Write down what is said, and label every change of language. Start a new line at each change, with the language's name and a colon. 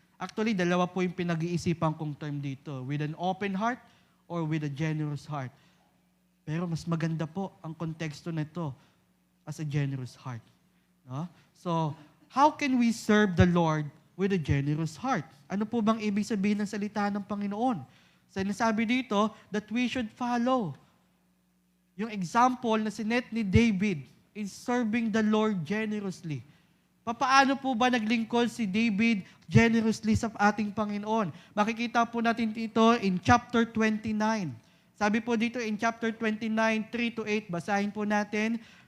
English: Actually,
Filipino: dalawa po yung pinag-iisipan kong term dito.
English: With an open heart or with a generous heart.
Filipino: Pero mas maganda po ang konteksto nito
English: as a generous heart.
Filipino: No? So,
English: how can we serve the Lord with a generous heart?
Filipino: Ano po bang ibig sabihin ng salita ng Panginoon? Sinasabi dito
English: that we should follow yung example na sinet ni David in serving the Lord generously.
Filipino: Papaano po ba naglingkod si David generously sa ating Panginoon? Makikita po natin dito in chapter 29. Sabi po dito in chapter 29, 3-8, basahin po natin.